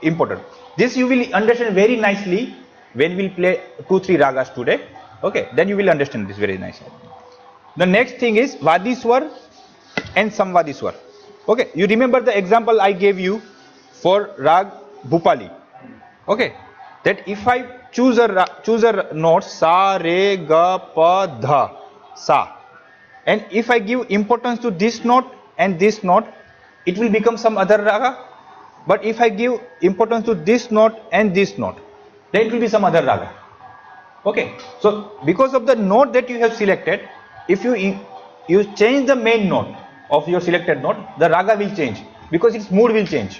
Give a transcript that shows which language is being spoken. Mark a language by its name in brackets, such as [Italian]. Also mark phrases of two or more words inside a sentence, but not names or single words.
[English] This you will understand very nicely when we'll play 2-3 ragas today. Okay, then you will understand this very nicely. The next thing is Vadi Swar and Samvadi Swar. Okay, you remember the example I gave you for Rag Bhupali. Okay, that if I choose a note sa, re, ga, pa, dha, sa, and if I give importance to this note and this note, it will become some other raga. But if I give importance to this note and this note, then it will be some other raga. Okay, so because of the note that you have selected, if you change the main note of your selected note, the raga will change because its mood will change.